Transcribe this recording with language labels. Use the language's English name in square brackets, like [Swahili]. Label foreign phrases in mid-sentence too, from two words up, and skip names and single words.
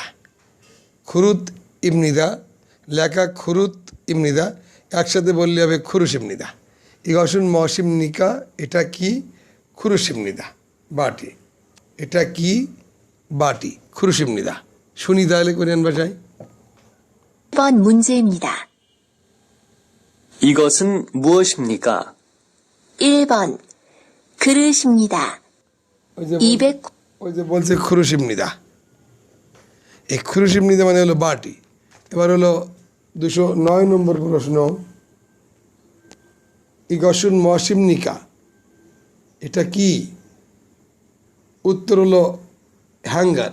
[Korean] 그릇입니다 [Bangla] লেখা, [Korean] 그릇입니다 [Bangla] একসাথে বললে হবে খুরুশিমনিদা। [Korean] 이것은 무엇입니까 [Bangla] এটা কি? খুরুশিমনিদা, বাটি। এটা কি? বাটি, খুরুশিমনিদা। শুনি তাহলে কোরিয়ান ভাষায়। [Korean] 1번 문제입니다. 이것은 무엇입니까? 1번 그릇입니다. [Bangla] ওই যে 200 ওই যে বলছে খুরুশিমনিদা, এই খুরুশিমনিদা মানে হলো বাটি। এবার হলো 209 নম্বর প্রশ্ন। [Korean] 이것은 무엇입니까 [Bangla] এটা কি? উত্তর হলো হ্যাঙ্গার।